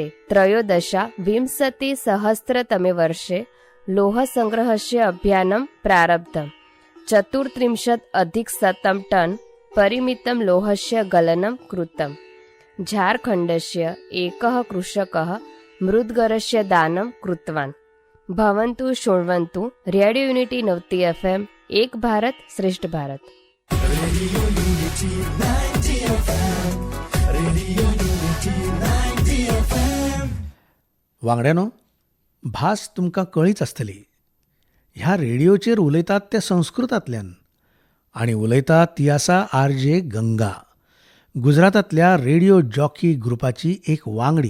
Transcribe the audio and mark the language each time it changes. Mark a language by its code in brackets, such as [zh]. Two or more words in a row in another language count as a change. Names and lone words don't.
[sa] 13विंशतिसहस्रतमे वर्षे लोहसङ्ग्रहस्य अभियानं प्रारब्धम्। 34 टन् परिमितं लोहस्य गलनं कृतम्। झारखण्डस्य एकः कृषकः मृद्गरस्य दानं कृतवान्। भवन्तु शृण्वन्तु रेडियो यूनिटी 90 FM, [hi] एक भारत श्रेष्ठ भारत। [kok] वांगड्यानो, भास तुमकां कळीच आसतली. ह्या रेडिओचेर उलयतात ते संस्कृतांतल्यान आनी उलयतात ती आसा आरजे गंगा, गुजरातांतल्या रेडिओ जॉकी ग्रुपाची एक वांगडी.